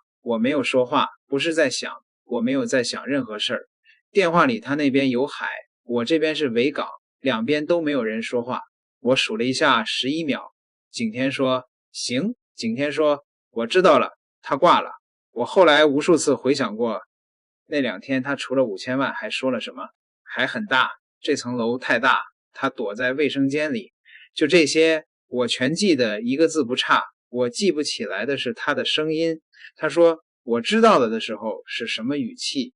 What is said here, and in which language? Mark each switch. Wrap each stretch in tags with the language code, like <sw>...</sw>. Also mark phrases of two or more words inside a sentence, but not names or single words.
<zh>我沒有說話，不是在想，我沒有在想任何事兒。電話裡他那邊有海，我這邊是維港，兩邊都沒有人說話。我數了一下11秒。景天說行。景天說我知道了。他掛了。我後來無數次回想過，那2天他除了5000萬還說了什麼？還很大，這層樓太大，他躲在衛生間裡。就這些我全記得一個字不差。我記不起來的是他的聲音。他說我知道了的時候是什麼語氣？</zh>